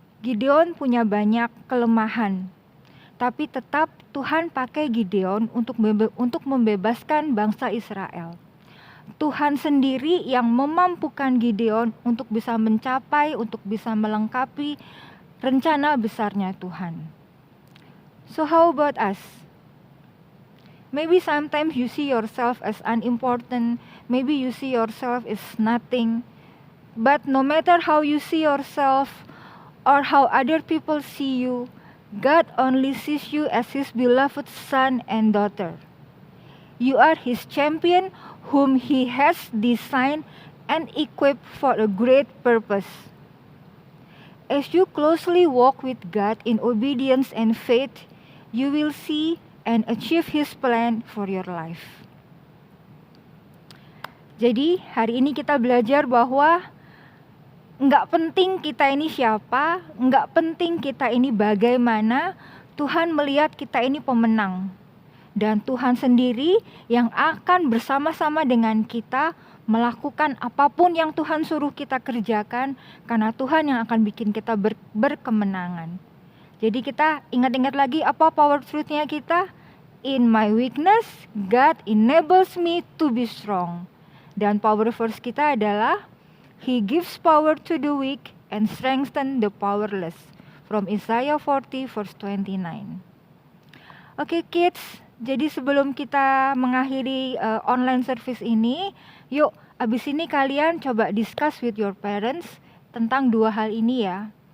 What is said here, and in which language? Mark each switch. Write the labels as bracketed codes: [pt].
[id] Gideon punya banyak kelemahan. Tapi tetap Tuhan pakai Gideon untuk membebaskan bangsa Israel. Tuhan sendiri yang memampukan Gideon untuk bisa mencapai, untuk bisa melengkapi rencana besarnya Tuhan. [en] So how about us? Maybe sometimes you see yourself as unimportant, maybe you see yourself as nothing. But no matter how you see yourself or how other people see you, God only sees you as His beloved son and daughter. You are His champion whom He has designed and equipped for a great purpose. As you closely walk with God in obedience and faith, you will see and achieve His plan for your life. [id] Jadi hari ini kita belajar bahwa nggak penting kita ini siapa, nggak penting kita ini bagaimana, Tuhan melihat kita ini pemenang. Dan Tuhan sendiri yang akan bersama-sama dengan kita melakukan apapun yang Tuhan suruh kita kerjakan, karena Tuhan yang akan bikin kita berkemenangan. Jadi kita ingat-ingat lagi apa power truth-nya kita? [en] In my weakness, God enables me to be strong. [id] Dan power verse kita adalah, [en] He gives power to the weak and strengthen the powerless. From Isaiah 40 verse 29. [id] Oke kids, jadi sebelum kita mengakhiri online service ini, yuk abis ini kalian coba [en] discuss with your parents [id] tentang dua hal ini ya.